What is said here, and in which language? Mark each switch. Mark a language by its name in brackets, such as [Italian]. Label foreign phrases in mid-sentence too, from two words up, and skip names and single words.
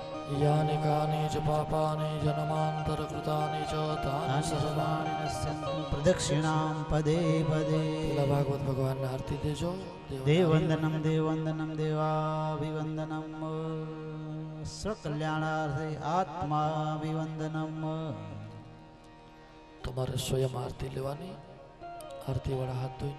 [Sanskrit] यानि कानि च पापानि जन्मान्तरकृतानि च तानि सर्वाणि नश्यन्तु प्रदक्षिणां पदे पदे [Gujarati] પેલા ભાગવત ભગવાનને આરતી દેજો. [Sanskrit] देववंदनम देववंदनम देवाभिवंदनम स्वकल्याणार्थे आत्माभिवंदनम. [Gujarati] તમારે સ્વયં આરતી લેવાની. આરતી વાળા હાથ ધોઈને